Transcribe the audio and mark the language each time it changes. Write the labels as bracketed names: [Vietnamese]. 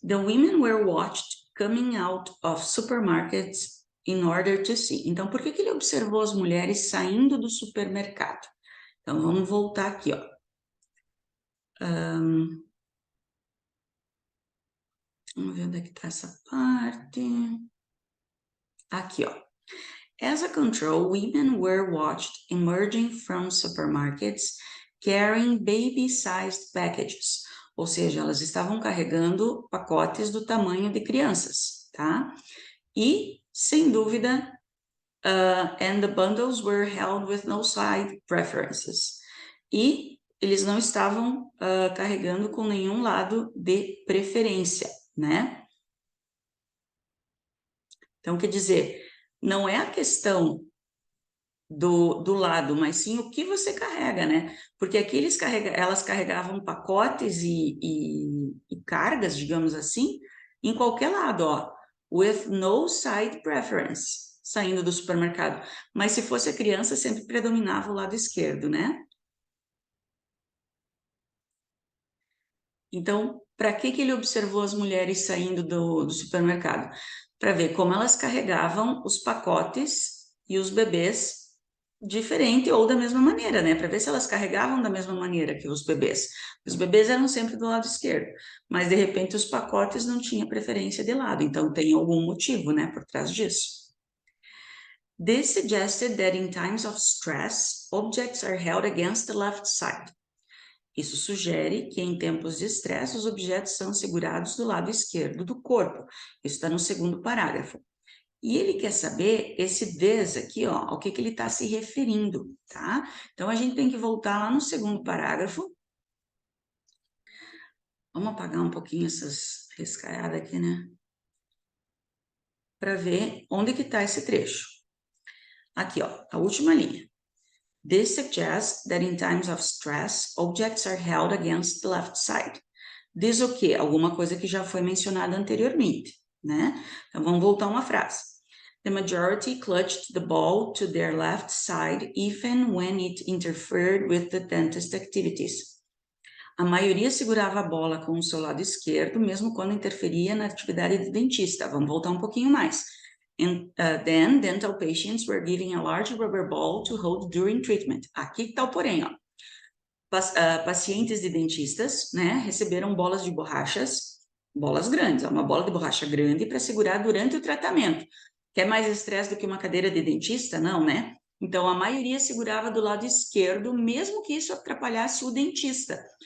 [English] The women were watched coming out of supermarkets in order to see. [Portuguese] Então, por que ele observou as mulheres saindo do supermercado? Então, vamos voltar aqui, ó. Vamos ver onde é que está essa parte. Aqui, ó. [English] As a control, women were watched emerging from supermarkets carrying baby-sized packages. [Portuguese] Ou seja, elas estavam carregando pacotes do tamanho de crianças, tá? E, sem dúvida, [English] and the bundles were held with no side preferences. [Portuguese] E eles não estavam carregando com nenhum lado de preferência, né? Então, quer dizer, não é a questão do lado, mas sim o que você carrega, né? Porque aqui elas carregavam pacotes e cargas, digamos assim, em qualquer lado, ó, [English] with no side preference, [Portuguese] saindo do supermercado. Mas se fosse a criança, sempre predominava o lado esquerdo, né? Então, para que ele observou as mulheres saindo do supermercado? Para ver como elas carregavam os pacotes e os bebês diferente ou da mesma maneira, né? Para ver se elas carregavam da mesma maneira que os bebês. Os bebês eram sempre do lado esquerdo, mas de repente os pacotes não tinham preferência de lado, então tem algum motivo, né, por trás disso. [English] This suggested that in times of stress, objects are held against the left side. [Portuguese] Isso sugere que em tempos de estresse os objetos são segurados do lado esquerdo do corpo. Isso está no segundo parágrafo. E ele quer saber esse this aqui, ó, ao que ele está se referindo, tá? Então, a gente tem que voltar lá no segundo parágrafo. Vamos apagar um pouquinho essas riscaiadas aqui, né? Para ver onde que está esse trecho. Aqui, ó, a última linha. [English] This suggests that in times of stress, objects are held against the left side. [Portuguese] Diz o quê? Alguma coisa que já foi mencionada anteriormente, né? Então, vamos voltar uma frase. [English] The majority clutched the ball to their left side even when it interfered with the dentist activities. [Portuguese] A maioria segurava a bola com o seu lado esquerdo, mesmo quando interferia na atividade do dentista. Vamos voltar um pouquinho mais. [English] And then, dental patients were given a large rubber ball to hold during treatment. [Portuguese] Aqui está o porém, ó. Pacientes de dentistas, né, receberam bolas de borrachas, bolas grandes, uma bola de borracha grande para segurar durante o tratamento. Quer mais estresse do que uma cadeira de dentista? Não, né? Então, a maioria segurava do lado esquerdo, mesmo que isso atrapalhasse o dentista.